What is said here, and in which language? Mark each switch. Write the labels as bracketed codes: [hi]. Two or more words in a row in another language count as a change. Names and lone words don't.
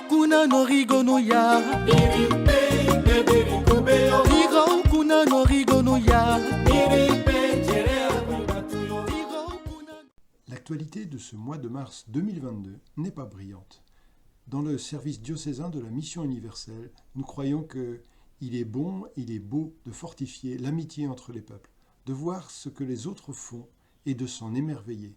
[fr] kuna no rigo no ya. Rigo kuna no rigo no ya. L'actualité de ce mois de mars 2022 n'est pas brillante. Dans le service diocésain de la Mission universelle, nous croyons qu'il est bon, il est beau de fortifier l'amitié entre les peuples, de voir ce que les autres font et de s'en émerveiller.